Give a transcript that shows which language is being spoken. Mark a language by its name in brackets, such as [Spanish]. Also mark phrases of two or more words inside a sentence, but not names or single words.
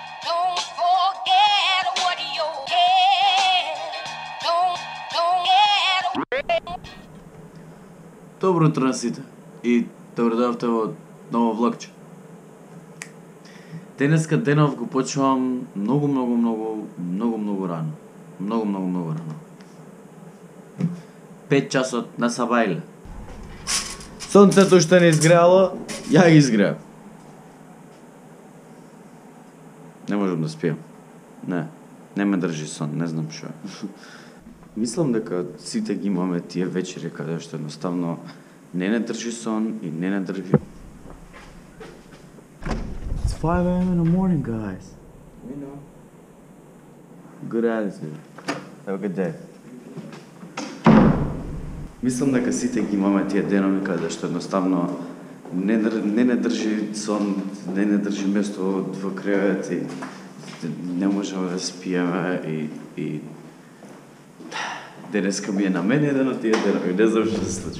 [English] Don't forget what you had. Don't get. [Macedonian] Добро утро на сите и добро дојавте во ново влогче. Денеска денов го почнувам многу рано. Многу рано. 5 часот на сабајле. Сонцето што не изгреало, ја ги изгреав. Не можам да спијам. Не ме држи сон, не знам што. Мислам дека сите ги имаме тие вечери каде што едноставно не држи сон и не држи. [English] It's 5 a.m. in the morning, guys. We know. Good attitude. Have a good day. [Macedonian] Мислам дека сите ги имаме тие денови каде што едноставно не држи сон, не држи место во кревет и не можеме да спиеме и денеска ми е на мене еден од тие денови, не знам што се случи.